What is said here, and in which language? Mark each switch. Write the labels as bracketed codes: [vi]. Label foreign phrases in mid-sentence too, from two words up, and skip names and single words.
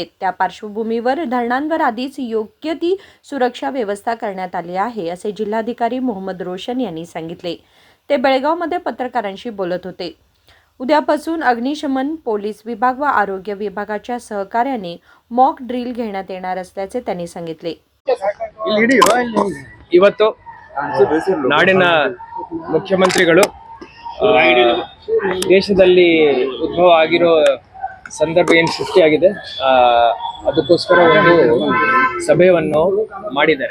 [mr] त्या पार्श्वभूमीवर धरणांवर आधीच योग्य ती सुरक्षा व्यवस्था करण्यात आली आहे, असे जिल्हाधिकारी मोहम्मद रोशन यांनी सांगितले। ते बेळगावमध्ये पत्रकारांशी बोलत होते। उद्यापासून अग्निशमन, पोलीस विभाग व आरोग्य विभागाच्या सहकार्याने मॉक ड्रिल घेण्यात येणार असल्याचे त्यांनी सांगितले। [kn] ಇವತ್ತು ನಾಡಿನ ಮುಖ್ಯಮಂತ್ರಿಗಳು ದೇಶದಲ್ಲಿ ಉದ್ಭವ ಆಗಿರೋ ಸಂದರ್ಭ ಏನು ಸೃಷ್ಟಿಯಾಗಿದೆ ಅದಕ್ಕೋಸ್ಕರ ಒಂದು ಸಭೆಯನ್ನು ಮಾಡಿದ್ದಾರೆ।